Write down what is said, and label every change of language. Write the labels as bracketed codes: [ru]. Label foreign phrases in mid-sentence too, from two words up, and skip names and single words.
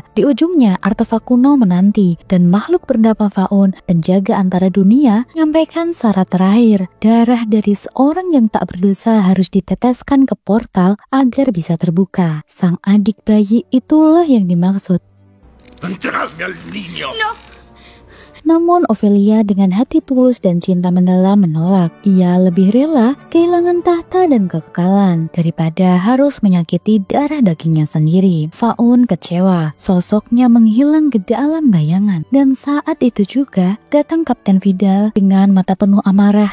[id] Di ujungnya artefak kuno menanti dan makhluk bernama Faun, penjaga antara dunia, menyampaikan syarat terakhir. Darah dari seorang yang tak berdosa harus diteteskan ke portal agar bisa terbuka. Sang adik bayi itulah yang dimaksud. [es] ¡Entregadme al niño! No. [id] Namun Ofelia dengan hati tulus dan cinta mendalam menolak. Ia lebih rela kehilangan tahta dan kekekalan daripada harus menyakiti darah dagingnya sendiri. Faun kecewa, sosoknya menghilang ke dalam bayangan. Dan saat itu juga datang Kapten Vidal dengan mata penuh amarah.